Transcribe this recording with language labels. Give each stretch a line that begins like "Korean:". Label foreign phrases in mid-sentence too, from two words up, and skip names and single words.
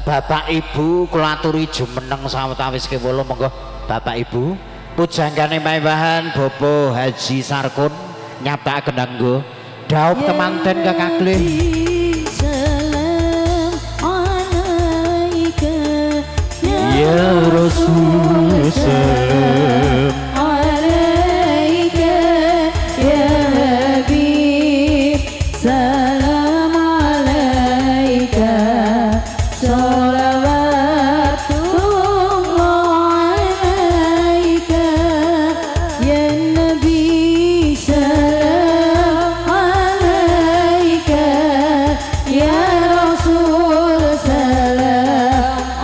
Javanese: Bapak Ibu kula aturi jumeneng sawetawis kewula monggo Bapak Ibu pujanggane paewahan Bapak Haji Sarkun nyaptakaken kanggo dhaup temanten kekaglih.
Arabic: يا رسول سلام عليك يا حبيب سلام عليك صلوات الله عليك يا نبي سلام عليك يا رسول سلام